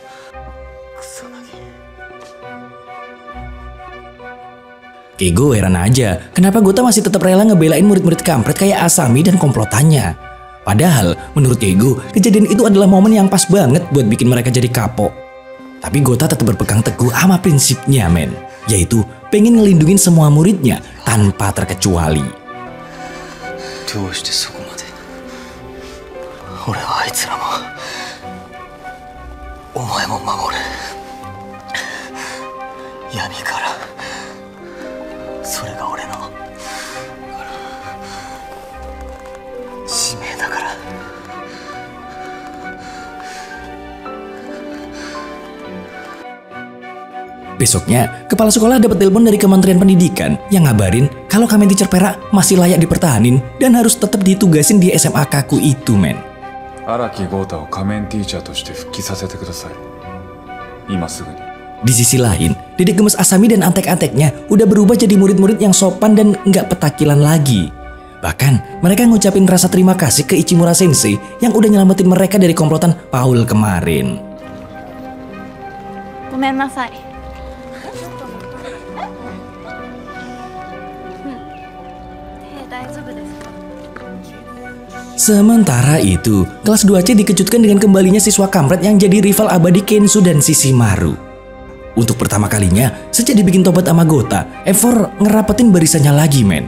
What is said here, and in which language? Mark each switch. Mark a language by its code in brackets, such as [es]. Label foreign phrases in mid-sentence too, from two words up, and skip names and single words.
[id] Keigo heran aja, kenapa Gota masih tetap rela ngebelain murid-murid kampret kayak Asami dan komplotannya. Padahal, menurut Keigo, kejadian itu adalah momen yang pas banget buat bikin mereka jadi kapok. Tapi Gota tetap berpegang teguh sama prinsipnya, men. Yaitu, pengen ngelindungin semua muridnya tanpa terkecuali. [ja] どうしてそこまで俺はあいつらもお前も守る闇からそれが俺の使命だから [id] Besoknya, kepala sekolah dapat telepon dari Kementerian Pendidikan yang ngabarin kalau Kamen Teacher Perak masih layak dipertahanin dan harus tetap ditugasin di SMA Kaku itu, men. [ja] Araki Gotaを仮面ティーチャーとして復帰させてください。今すぐに。 [id] Di sisi lain, Dedek Gemes Asami dan antek-anteknya udah berubah jadi murid-murid yang sopan dan nggak petakilan lagi. Bahkan, mereka ngucapin rasa terima kasih ke Ichimura Sensei yang udah nyelamatin mereka dari komplotan Paul kemarin. [ja] ごめんなさい。 [id] Sementara itu, kelas 2C dikejutkan dengan kembalinya siswa kampret yang jadi rival abadi Kensu dan Shishimaru. Untuk pertama kalinya, sejak dibikin tobat sama Gota, Evor ngerapetin barisannya lagi, men.